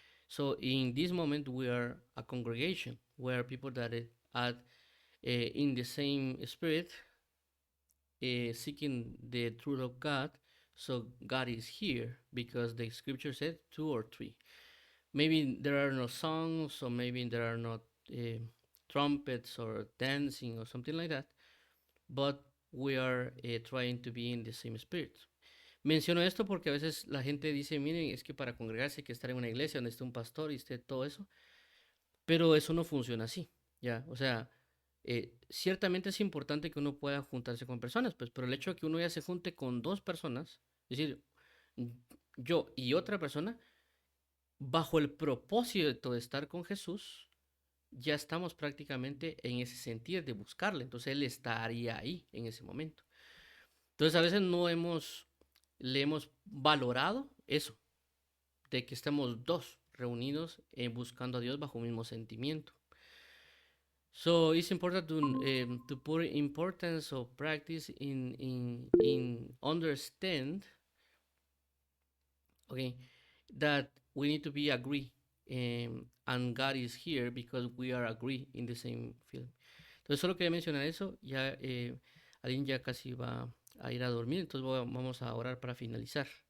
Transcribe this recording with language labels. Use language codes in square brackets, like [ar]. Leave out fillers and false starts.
[en] So in this moment we are a congregation. We are people that are in the same spirit, seeking the truth of God. So God is here because the scripture said 2 or 3. Maybe there are no songs, or maybe there are not trumpets or dancing or something like that, but we are trying to be in the same spirit. [es] Menciono esto porque a veces la gente dice, miren, es que para congregarse hay que estar en una iglesia donde esté un pastor y esté todo eso, pero eso no funciona así, ¿ya? O sea, ciertamente es importante que uno pueda juntarse con personas, pues, pero el hecho de que uno ya se junte con 2 personas, es decir, yo y otra persona, bajo el propósito de estar con Jesús, ya estamos prácticamente en ese sentido de buscarle, entonces Él estaría ahí en ese momento. Entonces a veces le hemos valorado eso, de que estemos 2 reunidos buscando a Dios bajo un mismo sentimiento. [en] So it's important to put importance of practice in understand, okay, that we need to be agree, and God is here because we are agree in the same field. [es] Entonces solo quería mencionar eso. Ya Aline ya casi va a ir a dormir, entonces vamos a orar para finalizar.